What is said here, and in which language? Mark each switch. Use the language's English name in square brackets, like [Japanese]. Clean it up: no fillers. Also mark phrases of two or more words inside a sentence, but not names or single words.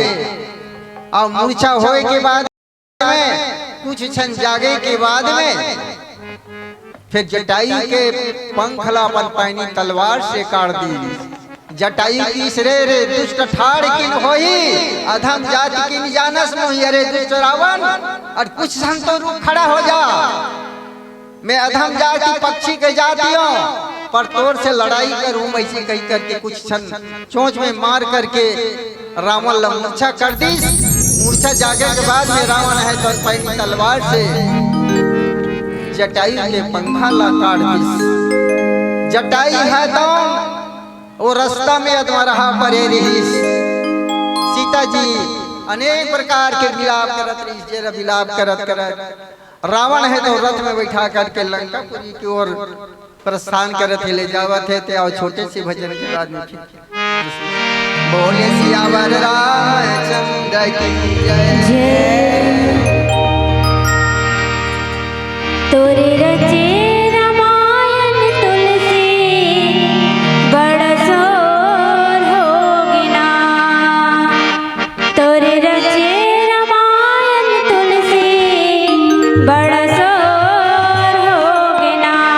[Chhattisgarhi] और मूर्छा होए के बाद में कुछ क्षण जागे के बाद में फिर जटाई के पंख ला अपन पैनी तलवार से काट दी। जटाई तीसरे रे दुष्ट [Awadhi] ठाड़ किन होई, अधम जाति किन जानस मोहि, [Chhattisgarhi] अरे दुष्ट रावण और कुछ क्षण तो रुक खड़ा हो जा, मैं अधम जाति पक्षी के जातियों पर तोर से लड़ाई करूं। ऐसे कही करके कुछ क्षण चोंच में मार करके रावण ला मूर्छा कर दी। मूर्छा जागे के बाद में रावण है तो पैनी तलवार से जटाई के पंखा ला काट दी। जटाई है तो वो रास्ता में अधमरा परे रही। सीता जी अनेक प्रकार के विलाप करत रही, जेरा विलाप करत करत रावण है तो रथ में बैठा करके लंकापुरी की ओर प्रस्थान करत ले जावत है। और छोटे से भजन के बाद में बोले सियावर रामचंद्र की जय। तोरे रचे रामायण तुलसी बड़ा शोर होगी ना, तोरे रचे रामायण तुलसी बड़ा शोर होगी ना।